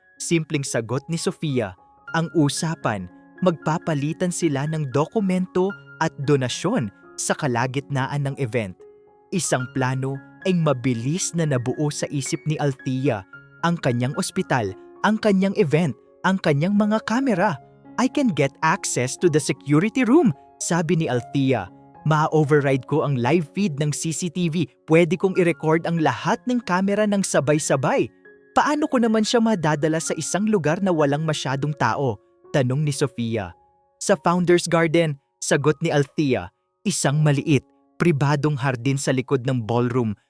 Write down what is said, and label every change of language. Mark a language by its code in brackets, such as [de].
[tl] Simpleng sagot ni Sofia. Ang usapan, magpapalitan sila ng dokumento at donasyon sa kalagitnaan ng event. Isang plano ay mabilis na nabuo sa isip ni Althea. Ang kanyang ospital, ang kanyang event, ang kanyang mga kamera. [en] I can get access to the security room, [tl] sabi ni Althea. Ma-override ko ang live feed ng CCTV. Pwede kong i-record ang lahat ng kamera ng sabay-sabay. Paano ko naman siya madadala sa isang lugar na walang masyadong tao? Tanong ni Sofia. Sa Founders Garden, sagot ni Althea. Isang maliit, pribadong hardin sa likod ng ballroom.